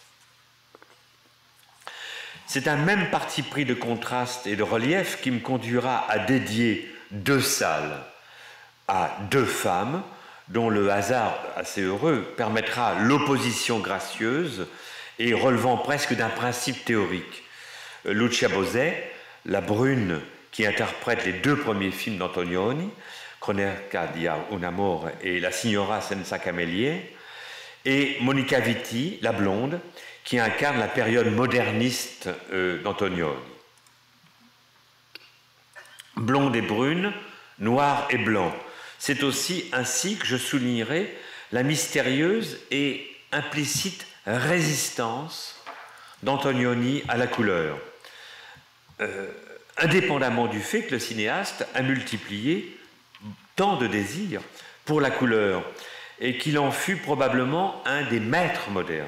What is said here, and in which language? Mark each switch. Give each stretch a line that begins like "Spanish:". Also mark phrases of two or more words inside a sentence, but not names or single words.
French: C'est un même parti pris de contraste et de relief qui me conduira à dédier deux salles à deux femmes dont le hasard assez heureux permettra l'opposition gracieuse et relevant presque d'un principe théorique. Lucia Bosé, la brune qui interprète les deux premiers films d'Antonioni, Cronaca di un amore et La signora senza camelie, et Monica Vitti, la blonde, qui incarne la période moderniste d'Antonioni. Blonde et brune, noir et blanc. C'est aussi ainsi que je soulignerai la mystérieuse et implicite résistance d'Antonioni à la couleur, indépendamment du fait que le cinéaste a multiplié tant de désirs pour la couleur et qu'il en fut probablement un des maîtres modernes.